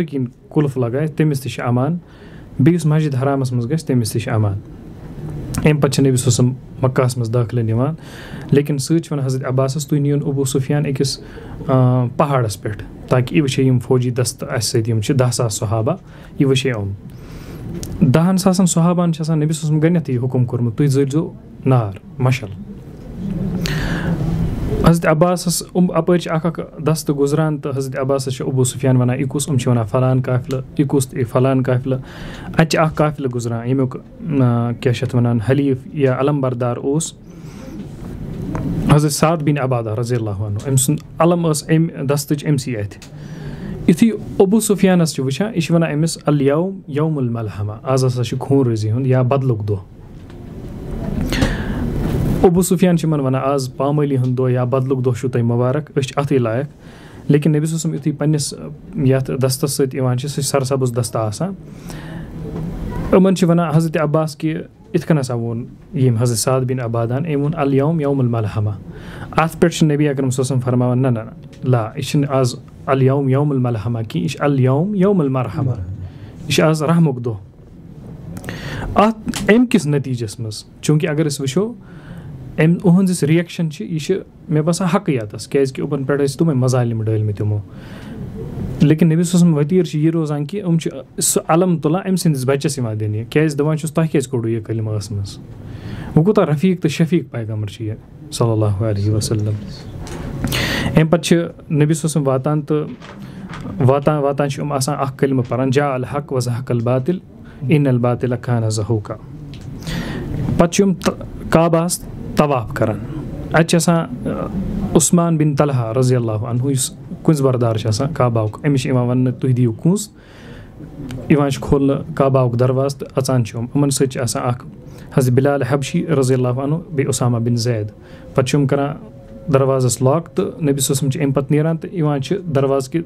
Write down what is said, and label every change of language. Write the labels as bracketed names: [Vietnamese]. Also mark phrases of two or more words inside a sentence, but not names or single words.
[Kashmiri] کِنۍ قُلف لگایہِ تٔمِس تہِ چھِ امان بیٚیہِ یُس مسجِد حرامَس منٛز گژھِ تٔمِس تہِ چھِ امان اَمہِ پَتہٕ چھِ نبی [Arabic] صلی اللہ علیہ وسلم [Kashmiri] مکہَس منٛز دٲخلہٕ نِوان لیکِن سۭتۍ چھِ وَنان حضرت عباسَس تُہۍ نِیوُن ابوٗ سفیان أکِس پہاڑَس پٮ۪ٹھ تاکہِ یہِ وٕچھے یِم فوجی دستہٕ اَسہِ سۭتۍ یِم چھِ 10,000 صحابہ یہِ وٕچھے یِم 10,000 صحابہَن چھِ آسان نبی صلی اللہ علیہ وسلم گۄڈنٮ۪تھٕے یہِ حُکُم کوٚرمُت تُہۍ زٲلۍزیو نار مشل حضرت عباسَس اَپٲرۍ چھِ اَکھ دستہٕ گُزران تہٕ حضرت عباسَس چھِ ابوٗ سفیان وَنان یہِ کُس یِم چھِ وَنان فلان قافلہٕ یہِ کُس فلان قافلہٕ اَتہِ چھِ اَکھ قافلہٕ گُزران ییٚمیُک کیٛاہ چھِ اَتھ وَنان حلیٖف یا علم بردار اوس حضرت سعد بِن عبادہ [Arabic] رضی اللہ عنہ [Kashmiri] أمۍ سُنٛد علم ٲس اَمہِ دستٕچ أمۍسٕے اَتھِ یُتھُے ابوٗ سفیانَس چھِ وٕچھان یہِ چھِ وَنان أمِس [Arabic] الیوم یوم الملحمہ [Kashmiri] آز ہسا چھُ خوٗن ریزی ہُنٛد یا بدلُک دۄہ ابوٗ سفیان چھِ یِمن وَنان آز پامٲلی ہُنٛد دۄہ یا بدلُک دۄہ چھُو تۄہہِ مُبارک أسۍ چھِ اَتھٕے لایق لیکِن نبی [Arabic] صلی اللہ علیہ وسلم [Kashmiri] یُتھُے پنٛنِس یَتھ دستَس سۭتۍ یِوان چھِ سُہ چھِ سرسبٕز دستہٕ آسان یِمن چھِ وَنان حضرت عباس کہِ یِتھ کٔنۍ ہسا ووٚن ییٚمۍ حضرت سعد بِن عبادہن أمۍ ووٚن [Arabic] الیوم یوم الملحمہ [Kashmiri] اَتھ پٮ۪ٹھ چھِ نبی اکرم [Arabic] صلی اللہ علیہ وسلم [Kashmiri] فرماوان نہ لا یہِ چھِنہٕ آز [Arabic] الیوم یوم الملحمہ [Kashmiri] کینٛہہ یہِ چھِ [Arabic] الیوم یوم المرحمہ [Kashmiri] یہِ چھِ آز رحمُک دۄہ اَتھ اَمہِ کِس نٔتیٖجَس منٛز چوٗنٛکہِ اگر أسۍ وٕچھو أہٕنٛز یُس رِیَکشَن چھِ یہِ چھِ مےٚ باسان حقٕے یَتَس کیٛازِکہِ یِمَن پٮ۪ٹھ ٲسۍ تِمَے مظالِم ڈٲلمٕتۍ یِمو لیکِن نبی [Arabic] صلی اللہ علیہ وسلم [Kashmiri] وتیٖر چھِ یہِ روزان کہِ یِم چھِ سُہ علم تُلان أمۍ سٕنٛدِس بَچَس یِوان دِنہٕ کیٛازِ دَپان چھُس تۄہہِ کیٛازِ کوٚڑوٗ یہِ کلمہٕ ٲسمٕژ وۄنۍ کوٗتاہ رفیٖق تہٕ شفیٖق پیغمبر چھِ یہِ [Arabic] صلی اللہ علیہ وسلم [Kashmiri] اَمہِ پَتہٕ چھِ نبی [Arabic] صلی اللہ علیہ وسلم [Kashmiri] واتان تہٕ واتان چھِ یِم آسان اَکھ کلمہٕ پَران [Arabic] جا الحق وزحق الباطل ان الباطل کان زہوٗقا [Kashmiri] پَتہٕ چھِ یِم کعباہَس طواف کَران اَتہِ چھِ آسان عثمان بِن طلحہ [Arabic] رضی اللہ [Kashmiri] عنہ یُس کُنٛز بردار چھِ آسان کعباہُک أمِس چھِ یِوان وَننہٕ تُہۍ دِیِو کُنٛز یِوان چھِ کھولنہٕ کعباہُک دروازٕ تہٕ اَژان چھِ یِمَن سۭتۍ چھِ آسان اَکھ حضرت بِلال حبشی رضی اللہ عنہ بیٚیہِ اُسامہ بِن زید پَتہٕ چھِ یِم کَران دروازَس لاک تہٕ نبی [Arabic] صلی اللہ علیہ وسلم [Kashmiri] چھِ اَمہِ پَتہٕ نیران تہٕ یِوان چھِ دروازٕ کہِ